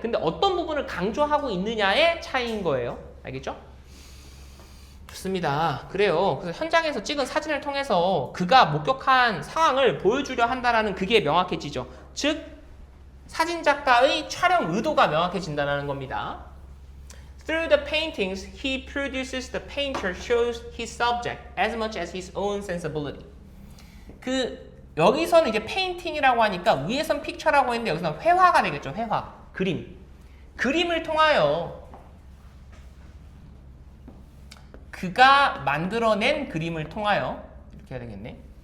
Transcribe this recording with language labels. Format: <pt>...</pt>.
<ko>근데 어떤 부분을 강조하고 있느냐의 차이인 거예요. 알겠죠? 좋습니다. 그래요. 그래서 현장에서 찍은 사진을 통해서 그가 목격한 상황을 보여주려 한다라는 그게 명확해지죠. 즉 사진 작가의 촬영 의도가 명확해진다는 겁니다.</ko> <en>Through the paintings, he produces the painter shows his subject as much as his own sensibility.</en> <ko>여기서는 이제 페인팅이라고 하니까 위에선 픽처라고 했는데 여기서는 회화가 되겠죠. 회화. 그림을 통하여 그가 만들어낸 그림을 통하여 이렇게 해야 되겠네.</ko>